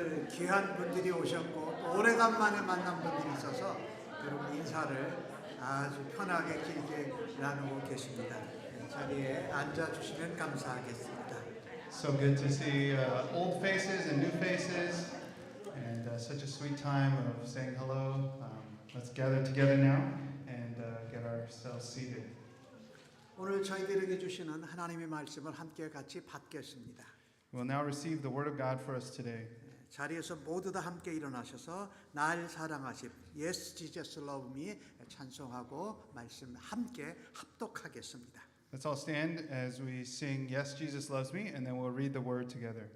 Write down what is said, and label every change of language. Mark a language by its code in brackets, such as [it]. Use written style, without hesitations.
[ko] 귀한 분들이 오셨고 또 오래간만에 만난 분들이 있어서 여러분 인사를 아주 편하게 길게 나누고 계십니다. 자리에 앉아주시면 감사하겠습니다. [en] So good to see old faces and new faces, and such a sweet time of saying hello. Let's gather together now and get ourselves seated. [ko] 오늘 저희들에게 주시는 하나님의 말씀을 함께 같이 받겠습니다. [en] We'll now receive the word of God for us today. [ko] 자리에서 모두 다 함께 일어나셔서 날 사랑하신 Yes Jesus Love Me 찬송하고 말씀 함께 합독하겠습니다. [en] Let's all stand as we sing Yes, Jesus Loves Me, and then we'll read the word together.